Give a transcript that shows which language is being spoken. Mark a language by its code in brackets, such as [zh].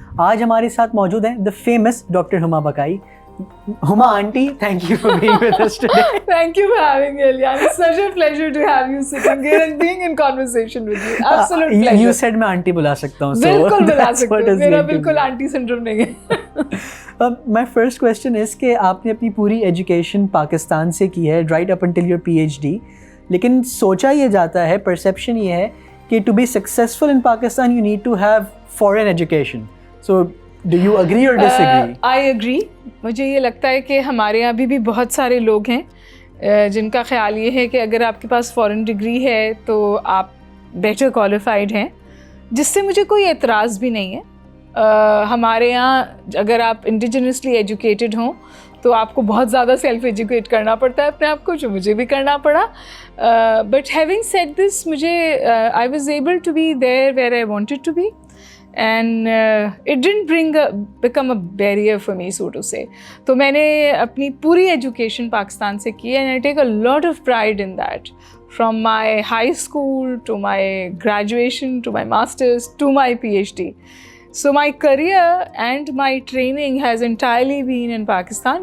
[ur] آج ہمارے ساتھ موجود ہیں دا فیمس ڈاکٹر ہما بقائی. [en] Huma aunty, thank you for being with us today. Thank you for having me, Elian. It's such a pleasure to have you sitting here and being in conversation with you. Absolute pleasure. You said [ur] میں aunty بلا سکتا ہوں. بالکل بلا سکتے ہو, میرا بالکل aunty syndrome نہیں ہے. [en] My first question is [ur] کہ آپ نے اپنی پوری ایجوکیشن پاکستان سے کی ہے, [en] right up until your PhD, [ur] لیکن سوچا یہ جاتا ہے, پرسیپشن یہ ہے کہ [en] to be successful in Pakistan you need to have foreign education. So do you agree or disagree? I agree. [ur] مجھے یہ لگتا ہے کہ ہمارے یہاں بھی بہت سارے لوگ ہیں جن کا خیال یہ ہے کہ اگر آپ کے پاس فورن ڈگری ہے تو آپ بیٹر کوالیفائڈ ہیں, جس سے مجھے کوئی اعتراض بھی نہیں ہے. ہمارے یہاں اگر آپ انڈیجنسلی ایجوکیٹڈ ہوں تو آپ کو بہت زیادہ سیلف ایجوکیٹ کرنا پڑتا ہے اپنے آپ کو, جو مجھے بھی کرنا پڑا. [en] But having said this, مجھے I was able to be there where I wanted to be, and it didn't become a barrier for me, so to say. [ur] تو میں نے اپنی پوری ایجوکیشن پاکستان سے کی, [en] and I take a lot of pride in that, from my high school to my graduation to my masters to my PhD. So my career and my training has entirely been in Pakistan.